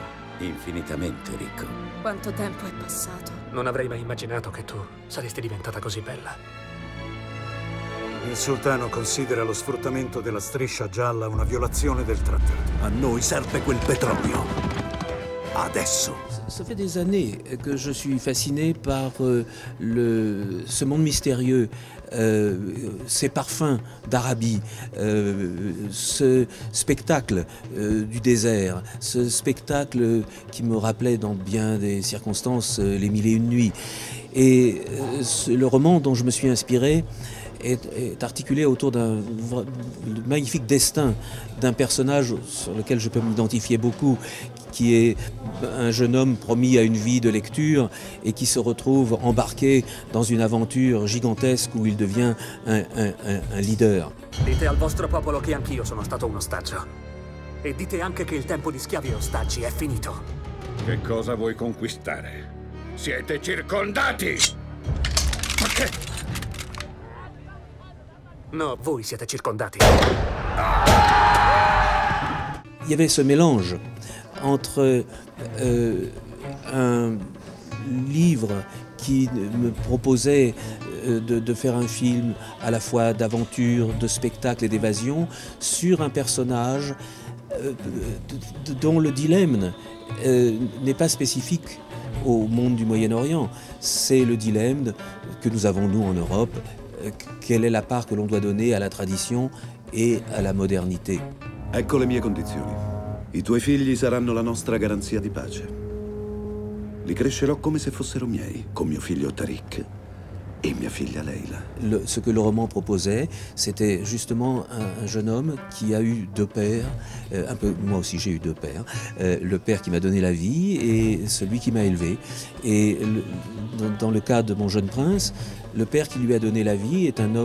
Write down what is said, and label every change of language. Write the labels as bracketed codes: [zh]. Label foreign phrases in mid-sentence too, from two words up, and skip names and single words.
[it] Infinitamente ricco. Quanto tempo è passato? Non avrei mai immaginato che tu saresti diventata così bella. Il sultano considera lo sfruttamento della striscia gialla una violazione del trattato. A noi serve quel petrolio. Adesso. [fr] Ça fait des années que je suis fasciné par ce monde mystérieux, ces parfums d'Arabie, ce spectacle du désert, ce spectacle qui me rappelait dans bien des circonstances les mille et une nuits. Et le roman dont je me suis inspiré est articulé autour d'un magnifique destin d'un personnage sur lequel je peux m'identifier beaucoup, qui est un jeune homme promis à une vie de lecture et qui se retrouve embarqué dans une aventure gigantesque où il devient un leader. [it] Dite al vostro popolo che anch'io sono stato un ostaggio. E dite anche che il tempo di schiavi e ostaggi è finito. Che cosa vuoi conquistare? Siete circondati! Ma che? No, voi siete circondati. [fr] Il y avait ce mélange entre un livre qui me proposait de faire un film à la fois d'aventure, de spectacle et d'évasion sur un personnage dont le dilemme n'est pas spécifique au monde du Moyen-Orient. C'est le dilemme que nous avons nous en Europe. Quelle est la part que l'on doit donner à la tradition et à la modernité? [it] Ecco le mie condizioni. I tuoi figli saranno la nostra garanzia di pace. Li crescerò come se fossero miei, con mio figlio Tariq et mia figlia Leila. [fr] Ce que le roman proposait, c'était justement un jeune homme qui a eu deux pères, moi aussi j'ai eu deux pères, le père qui m'a donné la vie et celui qui m'a élevé. Et dans le cas de mon jeune prince, le père qui lui a donné la vie est un